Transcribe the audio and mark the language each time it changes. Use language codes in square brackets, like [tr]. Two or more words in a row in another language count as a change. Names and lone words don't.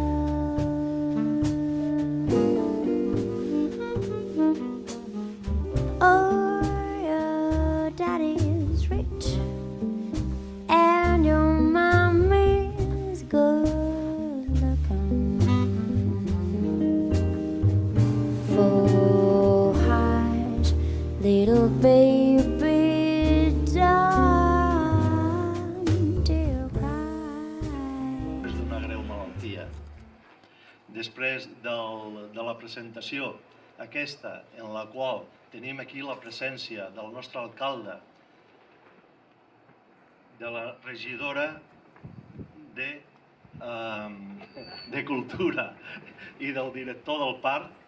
[en] Oh, your daddy is rich and your mommy is good looking. Full heart, little baby, don't you cry. [ca] És d'una greu malaltia. Després de la presentació aquesta, en la qual tenim aquí la presència del nostre alcalde, de la regidora de Cultura i del director del parc.